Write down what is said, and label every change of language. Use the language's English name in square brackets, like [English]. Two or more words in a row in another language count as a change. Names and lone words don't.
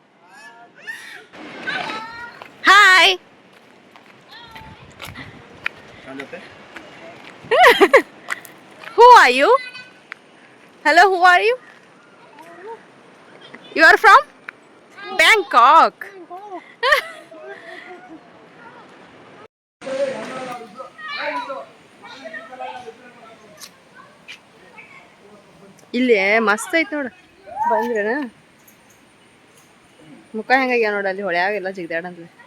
[English] हाय who are you hello who are you you are from Bangkok [Kannada] ಇಲ್ಲಿ ಮಸ್ತ್ ಐತಿ ನೋಡ ಬಂದ್ರೇನ ಮುಖ ಹೆಂಗಾಗ್ಯಾವ ನೋಡ ಅಲ್ಲಿ ಹೊಳ್ಯಾಗೆಲ್ಲ ಜಿಗ್ದಾಡಂತ